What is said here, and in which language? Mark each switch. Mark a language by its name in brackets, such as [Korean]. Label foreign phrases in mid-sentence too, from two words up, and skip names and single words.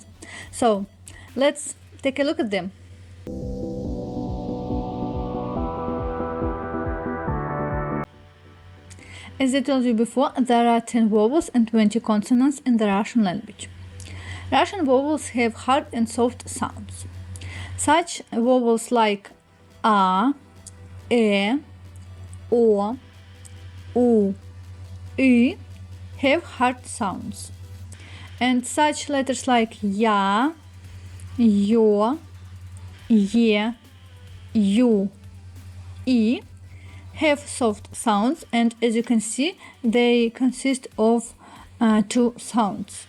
[English] So let's take a look at them. As I told you before, there are 10 vowels and 20 consonants in the Russian language. Russian vowels have hard and soft sounds. Such vowels like a, e, o, u, y have hard sounds. And such letters like ya, yo, ye, you, I have soft sounds, and as you can see, they consist of two sounds.